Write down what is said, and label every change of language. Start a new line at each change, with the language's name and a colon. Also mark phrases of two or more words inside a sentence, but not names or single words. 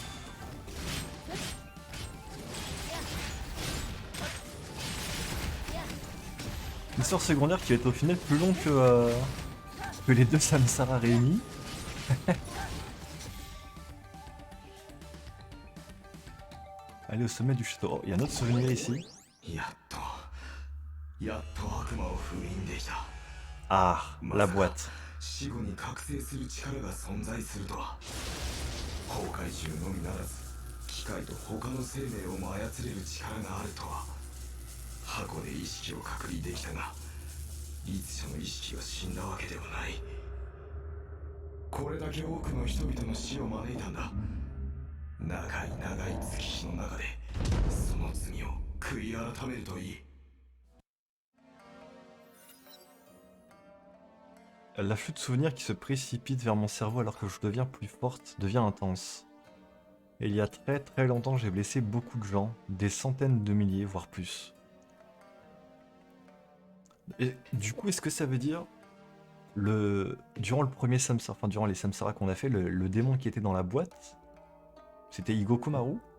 French: L'histoire secondaire qui va être au final plus long que les deux Samsara réunis. Allez au sommet du château. Oh, il y a un autre souvenir ici. Ah, la boîte.
Japanese: 死後に覚醒する力が存在するとは。崩壊獣のみならず機械と他の生命をも操れる力があるとは。箱で意識を隔離できたが律者の意識が死んだわけではない。これだけ多くの人々の死を招いたんだ。長い長い月日の中でその罪を悔い改めるといい。
French: La flûte de souvenirs qui se précipite vers mon cerveau alors que je deviens plus forte devient intense. Et il y a très très longtemps, j'ai blessé beaucoup de gens, des centaines de milliers, voire plus. Et du coup, est-ce que ça veut dire durant le premier Samsara, enfin durant les Samsara qu'on a fait, le démon qui était dans la boîte, c'était Igokumaru?